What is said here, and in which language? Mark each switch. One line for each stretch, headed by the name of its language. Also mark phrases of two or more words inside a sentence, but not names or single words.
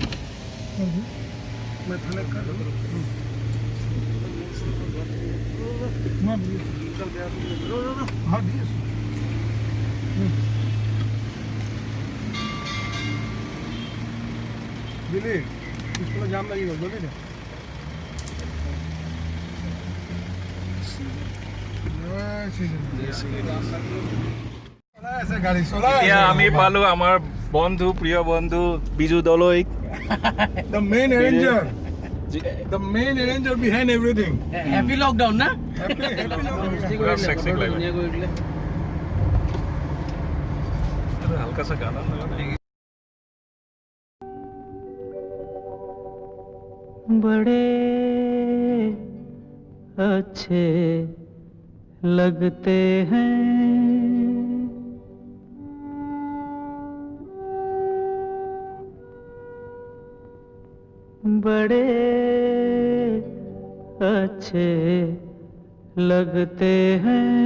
Hindi: मैं थोड़ा कर लो। हाँ दिए। दिल्ली इसको जाम लगेगा, बोले ना।
Assamese: এতিয়া আমি পালো আমাৰ বন্ধু, প্ৰিয় বন্ধু বিজু দলৈ।
English: The main arranger behind everything. Happy lockdown na? Happy
Hindi: पूरा सेक्सी लग रहा है। अरे हल्का सा गाना लगा। बड़े अच्छे लगते हैं बड़े अच्छे लगते हैं